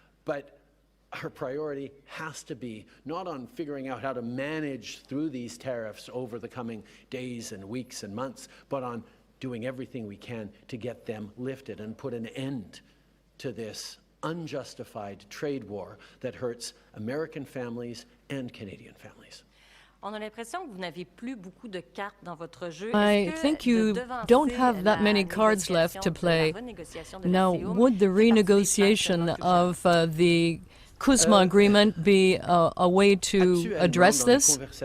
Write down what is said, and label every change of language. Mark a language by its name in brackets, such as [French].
[English] But our priority has to be not on figuring out how to manage through these tariffs over the coming days and weeks and months, but on doing everything we can to get them lifted and put an end to this unjustified trade war that hurts American families and Canadian families. [French] On a l'impression que vous n'avez plus beaucoup de cartes dans votre jeu. [English] I think you don't have that many cards left to play. Now, would the renegotiation of the CUSMA agreement be a way to address this?